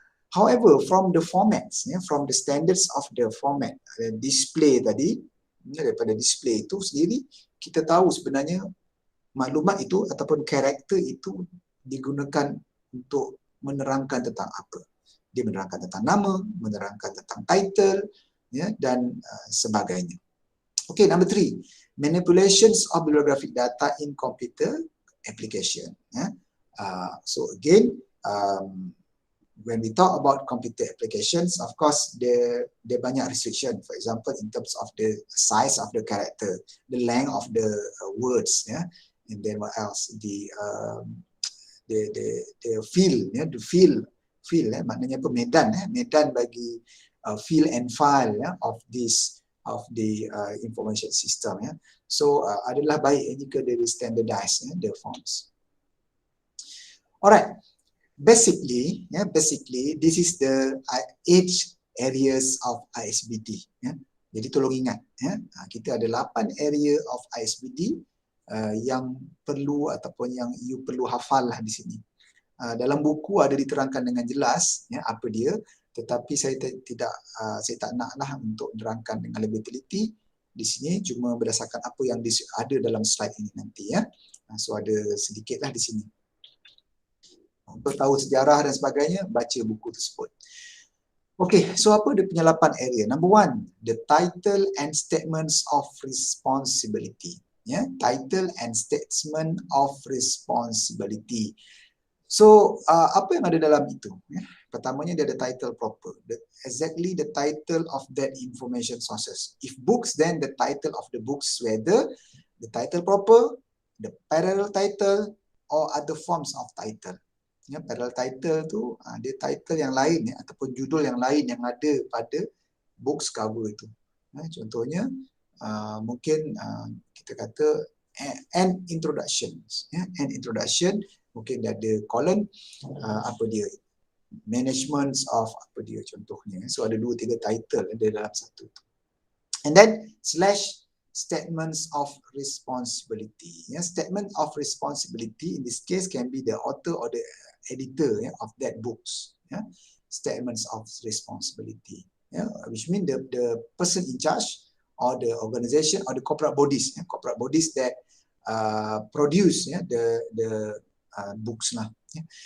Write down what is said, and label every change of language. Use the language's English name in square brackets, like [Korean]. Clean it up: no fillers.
[English] However, from the formats, from the standards of the format, [Malay] display tadi, daripada display itu sendiri, kita tahu sebenarnya maklumat itu ataupun karakter itu digunakan untuk menerangkan tentang apa. Dia menerangkan tentang nama, menerangkan tentang title, dan sebagainya. [English] Okay, number three, manipulations of bibliographic data in computer application. So again, when we talk about computer applications, of course, there banyak restriction. For example, in terms of the size of the character, the length of the words, and then what else? The field, the field, [Malay] maknanya apa? Medan bagi [English] fill and file of the information system. [Malay] So adalah baik jika dia [English] standardize the forms. Alright. Basically, this is the 8 areas of ISBD. [Malay] Jadi tolong ingat, kita ada 8 [English] area of ISBD [Malay] yang perlu ataupun yang you perlu hafal lah di sini. Dalam buku ada diterangkan dengan jelas apa dia, tetapi saya tak naklah untuk menerangkan dengan lebih teliti di sini, cuma berdasarkan apa yang ada dalam slide ini nanti. So ada sedikitlah di sini. Untuk tahu sejarah dan sebagainya, baca buku tersebut. Okay, so apa dia punya 8 area? [English] Number one, the title and statements of responsibility. Title and statement of responsibility. [Malay] So, apa yang ada dalam itu? Pertamanya dia ada title proper. [English] Exactly the title of that information sources. If books, then the title of the books, whether the title proper, the parallel title, or other forms of title. [Malay] Parallel title tu dia title yang lain ataupun judul yang lain yang ada pada books cover itu. Contohnya mungkin kita kata [English] an introduction. An introduction [Malay] mungkin dia ada colon apa dia, [English] management of [Malay] apa dia contohnya. So ada 2-3 title ada dalam satu tu. [English] And then slash statements of responsibility. Statement of responsibility in this case can be the author or the editor of that books. Statements of responsibility, which mean the person in charge or the organization or the corporate bodies that produce the books lah. Yeah.